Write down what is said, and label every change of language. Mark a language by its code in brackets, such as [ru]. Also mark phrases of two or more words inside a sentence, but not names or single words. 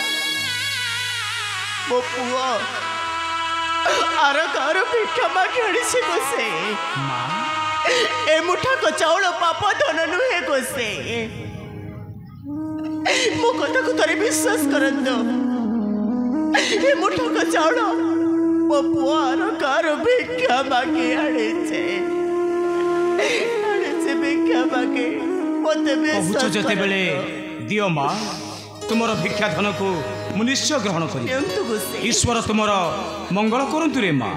[or] ମୋ ପୁଅ ଆର କାର ଭିକ୍ଷା ମାଗି ଆଣି ଗୋସାଇଁ ଏ ମୁଠା କ ଚାଉଳ ପାପ ଧନ ନୁହେଁ ଗୋସାଇଁ ମୋ କଥା କୁ ଥୋଡ଼େ ବିଶ୍ୱାସ କରନ୍ତୁ ଏ ମୁଠା କ ଚାଉଳ ମୋ ପୁଅର ଘର ଭିକ୍ଷା ମାଗି ଆଣିଛେ ଭିକ୍ଷା ମାଗି ମତେ କହୁଛ ଯେତେବେଳେ ଦିଅ ମା ତୁମର ଭିକ୍ଷା ଧନକୁ ମୁଁ ନିଶ୍ଚୟ ଗ୍ରହଣ କରିବି। ଈଶ୍ୱର ତୁମର ମଙ୍ଗଳ କରନ୍ତୁ ରେ ମା।